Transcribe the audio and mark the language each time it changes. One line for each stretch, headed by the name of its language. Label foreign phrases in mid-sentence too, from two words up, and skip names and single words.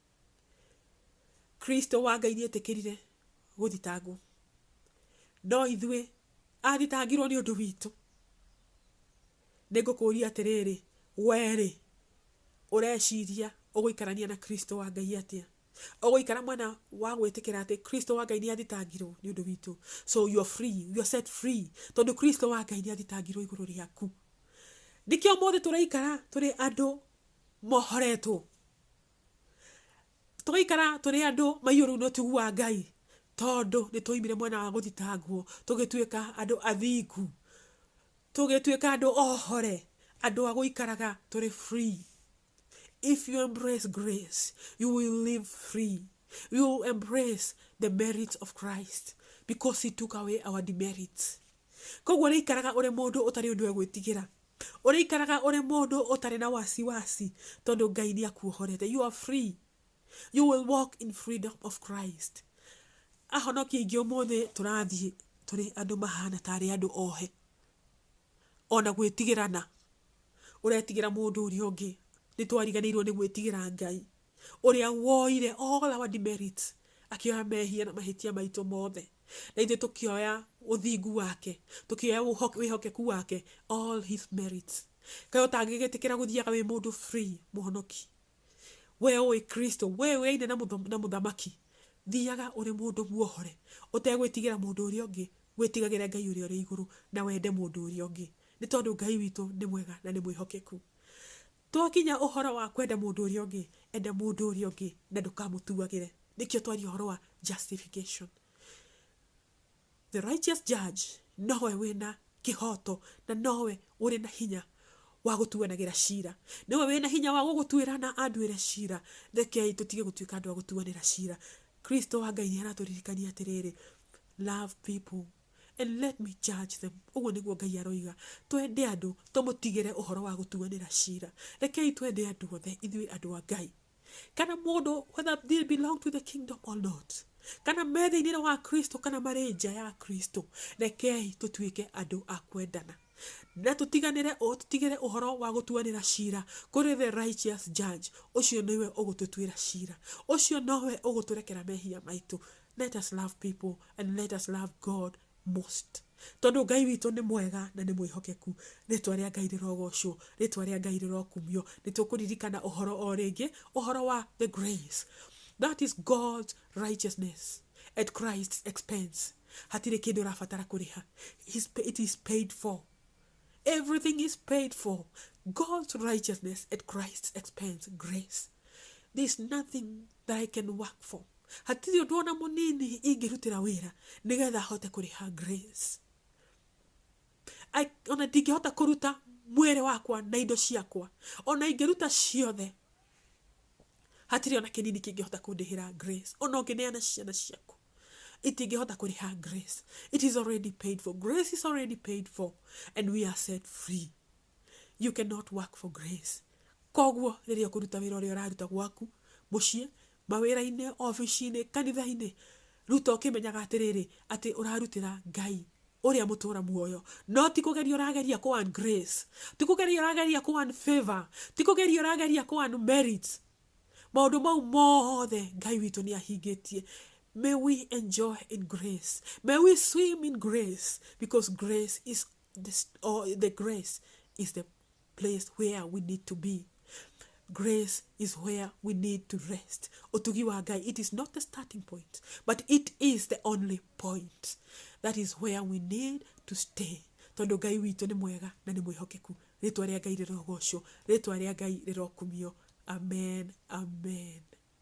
Kikuyu: Kristo wa Ngai nĩ etĩkĩrire gũthitangwo, no ithuĩ athitangirwo nĩ ũndũ witũ. Nĩ ngũkũria atĩrĩrĩ, werĩ ũreciria ũgũikarania na Kristo wa Ngai atĩa? Ũgũikara mwena wa gwĩtĩkĩra atĩ Kristo wa Ngai nĩ athitangirwo nĩ ũndũ witũ,
English: so you are free, you are set free,
Kikuyu: tondũ Kristo wa Ngai nĩ athitangirwo igũrũ rĩaku. Nĩkĩo mũthĩ tũraikara tũrĩ andũ mohoretwo, tũgaikara tũrĩ andũ maiyũrwo na ũtugu wa Ngai, tondũ nĩ tũimire mwena wa gũthitangwo, tũgĩtuĩka andũ athingu, tũgĩtuĩka andũ ohore, andũ a gũikaraga tũrĩ free.
English: If you embrace grace, you will live free. You will embrace the merits of Christ because he took away our demerits.
Kikuyu: Koguo ũrĩikaraga ũrĩ mũndũ ũtarĩ ũndũ egwĩtigĩra, ũrĩikaraga ũrĩ mũndũ ũtarĩ na wasiwasi, tondũ Ngai nĩ akuohorete.
English: You are free. You will walk in freedom of Christ.
Kikuyu: Ahonokia aingĩ ũmũthĩ tũrathiĩ tũrĩ andũ mahana tarĩ andũ ohe, ona gwĩtigĩrana. Ũretigĩra mũndũ ũrĩa ũngĩ. Nĩ twariganĩirwo nĩ gwĩtigĩra Ngai ũrĩa woire
English: all our demerits,
Kikuyu: akĩoya mehia na mahĩtia maitũ mothe, na ithuĩ tũkĩoya ũthingu wake, tũkĩoya wĩhokeku wake,
English: all his merits.
Kikuyu: Kaĩ ũtangĩgĩtĩkĩra gũthiaga wĩ mũndũ free, mũhonoki? We ũĩ Kristo, we wĩine na mũthamaki, thiaga ũrĩ mũndũ muohore, ũtegwĩtigĩra mũndũ ũrĩa ũngĩ, wĩtigagĩre Ngai ũrĩa ũrĩ igũrũ na wende mũndũ ũrĩa ũngĩ, nĩ tondũ Ngai witũ nĩ mwega na nĩ mwĩhokeku. Twakinya ũhoro wa kwenda mũndũ ũrĩa ũngĩ, enda mũndũ ũrĩa ũngĩ na ndũkamũtuagĩre. Nĩkĩo twaria ũhoro wa justification.
English: The righteous judge
Kikuyu: nowe wĩna kĩhoto na nowe ũrĩ na hinya wa gũtuanagĩra cira, nowe wĩna hinya wa gũgũtuĩra na anduĩre cira. Rekei tũtige gũtuĩka andũ a gũtuanĩra cira. Kristo wa Ngai nĩ aratũririkania atĩrĩrĩ,
English: love people and let me judge them.
Kikuyu: Ũguo nĩguo Ngai aroiga, twende andũ, tũmũtigĩre ũhoro wa gũtuanĩra cira. Rekei twende andũ othe, ithuĩ andũ a Ngai, kana mũndũ
English: whether they belong to the kingdom or not,
Kikuyu: kana metha-inĩ wa Kristo kana marĩ nja ya Kristo, rekei tũtuĩke andũ a kwendana na tũtiganĩre tũtigĩre ũhoro wa gũtuanĩra cira kũrĩ
English: the righteous judge.
Kikuyu: Ũcio nĩwe ũgũtũtuĩra cira, ũcio nowe ũgũtũrekera mehia maitũ.
English: Let us love people and let us love God most,
Kikuyu: tondũ Ngai witũ nĩ mwega na nĩ mwĩhokeku. Rĩtwa rĩa Ngai rĩrogocwo, rĩtwa rĩa Ngai rĩrokumio. Nĩ tũkũririkana ũhoro o rĩngĩ, ũhoro wa
English: the grace, that is God's righteousness at Christ's expense.
Kikuyu: Hatirĩ kĩndũ ũrabatara kũrĩha,
English: it is paid for. Everything is paid for. God's righteousness at Christ's expense, grace. There's nothing that I can work for.
Kikuyu: Hatirĩ ũndũ ona mũnini ingĩrutĩra wĩra nĩgetha hote kũrĩha grace. Ona ndingĩhota kũruta mwĩrĩ wakwa na indo ciakwa, ona ingĩruta ciothe, hatirĩ ona kĩnini kĩngĩhota kũndĩhĩra grace. Ona ũngĩneana ciana ciaku, itingĩhota kũrĩha grace.
English: It is already paid for. Grace is already paid for and we are set free. You cannot work for grace.
Kikuyu: Koguo riria kuruta wira uria uraruta gwaku mucii mawira-ini ofici-ini kanitha-ini ruta ukimenyaga atiriri ati urarutira Ngai uria mutura muoyo no ti kugeria urageria ku
English: earn grace,
Kikuyu: ti kugeria urageria ku
English: earn favor,
Kikuyu: ti kugeria urageria ku
English: earn merit.
Kikuyu: Maundu mau mothe Ngai witu ni ahingitie.
English: May we enjoy in grace, may we swim in grace, because grace is the grace is the place where we need to be. Grace is where we need to rest.
Kikuyu: Utugi wa Ngai,
English: it is not the starting point, but it is the only point. That is where we need to stay.
Kikuyu: Tondu Ngai witu ni mwega na ni mwihokeku. Ritwa ria Ngai rirogocwo, ritwa ria Ngai rirokumio. Amen, amen.